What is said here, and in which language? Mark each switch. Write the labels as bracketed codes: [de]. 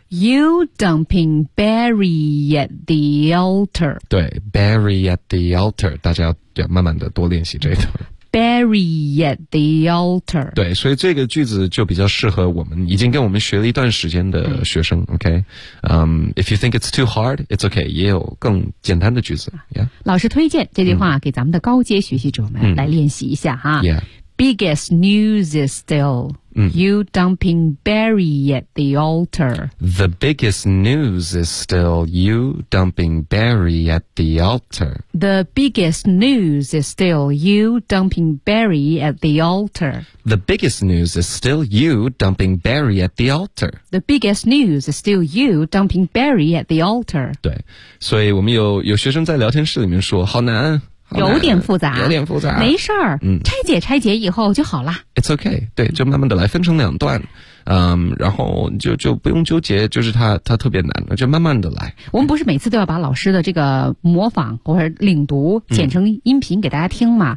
[en] You dumping Barry at the altar. [zh] 对 ， [en] Barry at the altar， [zh] 大家要慢慢的多练习这一段。 [en] bury at the altar. [zh] 对，所以这个句子就比较适合我们已经跟我们学了一段时间的学生。 [en] OK， if you think it's too hard, it's OK. [zh] 也有更简单的句子。 [en] Yeah. [zh] 老师推荐这句话给咱们的高阶学习者们来练习一下哈。 [en] Yeah. Biggest news is still you dumping Barry at the altar. The biggest news is still you dumping Barry at the altar. The biggest news is still you dumping Barry at the altar. The biggest news is still you dumping Barry at the altar. The biggest news is still you dumping Barry at the altar. [zh] 对，所以我们有学生在聊天室里面说，好难。有点复杂，没事儿，拆解以后就好了。 [en] It's okay， [zh] 对，就慢慢的来，分成两段，然后就不用纠结，就是它特别难，就慢慢的来。我们不是每次都要把老师的这个模仿或者领读剪成音频给大家听吗？